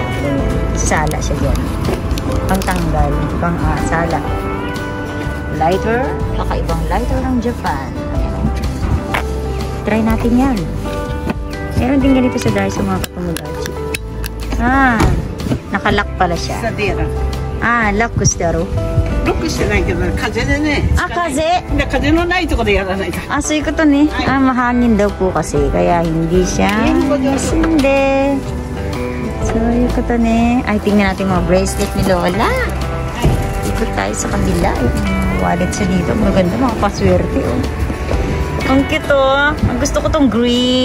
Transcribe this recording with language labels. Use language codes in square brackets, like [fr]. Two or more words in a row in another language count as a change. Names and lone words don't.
[tl] Ganyan. Sala siya dyan. Pang tanggal, pang sala. Lighter, kakaibang lighter ng Japan. Ayan. Try natin yan. Meron din ganito sa Daiso mga katomodachi. Nakalock pala siya. Lock [ja] してある。ロックしてないけど風でね。風のないところでやらないから。そういうことね。 [tl] mahangin daw po kasi kaya hindi siya sinde. So yung [ja] ことね. [tl] Ay, tingnan natin mga bracelet ni Lola. Ikot tayo sa kabila. Wallet siya dito. Maganda, mga paswerte. Ang cute Ang gusto ko tong green.